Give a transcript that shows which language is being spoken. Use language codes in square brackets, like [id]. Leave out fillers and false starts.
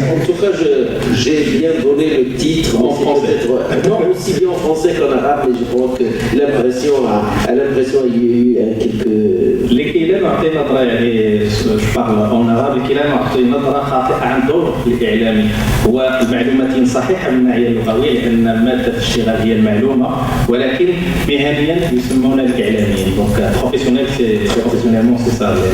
[fr] En tout cas, j'ai bien donné le titre en français. Non, aussi bien en français qu'en arabe, mais je crois que l'impression il y a eu quelques... [ar] الكلام أعطي نظرة يعني [fr] je parle en arabe. [ar] الكلام أعطي نظرة خاطئة عن دور الإعلامي. هو المعلوماتية صحيحة من الناحية اللغوية لأن مادة الاشتغال هي المعلومة، ولكن مهنيا يسمون الإعلاميين. [fr] Donc professionnel, professionnellement c'est ça.